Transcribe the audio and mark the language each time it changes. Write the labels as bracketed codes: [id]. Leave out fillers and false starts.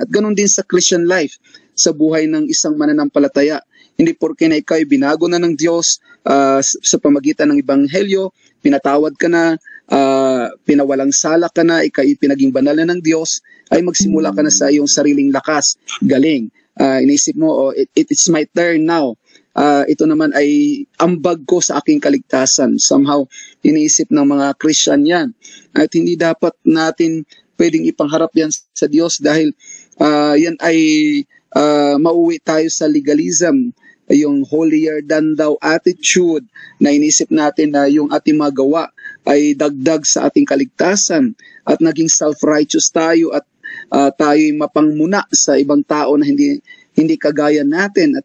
[tl] At ganoon din sa Christian life, sa buhay ng isang mananampalataya. Hindi porke na ikaw ay binago na ng Diyos sa pamagitan ng Ebanghelyo, pinatawad ka na, pinawalang sala ka na, ikaw ay pinaging banal na ng Diyos, ay magsimula ka na sa iyong sariling lakas, galing. Inisip mo, [en] it's my turn now. [tl] Ito naman ay ambag ko sa aking kaligtasan. Somehow, iniisip ng mga Christian yan. At hindi dapat natin pwedeng ipangharap yan sa Diyos dahil yan ay mauwi tayo sa legalism, yung [en] holier than thou attitude [tl] na inisip natin na yung ating mga gawa ay dagdag sa ating kaligtasan at naging self-righteous tayo at tayo'y mapangmuna sa ibang tao na hindi kagaya natin.